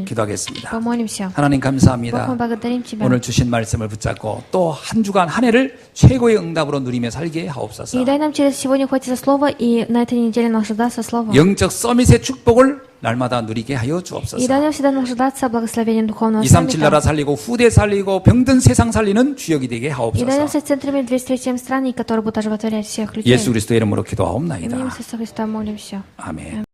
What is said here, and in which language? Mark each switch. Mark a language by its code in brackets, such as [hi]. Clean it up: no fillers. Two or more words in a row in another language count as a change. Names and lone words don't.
[ko] 기도하겠습니다. [ru] Помолимся. [ko] 하나님 [ru] Бог, [ko] 감사합니다. [ru] мы благодарим Тебя. [ko] 오늘 주신 말씀을 붙잡고 또 한 주간 한 해를 최고의 응답으로 누리며 살게 하옵소서. [ru] И дай нам через сегодня хватит за слово, и на этой неделе наслаждаться словом. [ko] 영적 서밋의 축복을 날마다 누리게 하여 [ru] И дай [ko] 주옵소서. [ru] нам всегда наслаждаться благословением духовного [ko] 237 나라 [ru] саммита. [ko] 살리고 후대 살리고 병든 세상 살리는 주역이 되게 [ru] И дай нам [ko] 하옵소서. [ru] стать центрами 237 стран, которые будут оживотворять всех людей. [ko] 예수 그리스도의 이름으로 기도하옵나이다. [ru] Именем Иисуса Христа молимся. [ko] 아멘.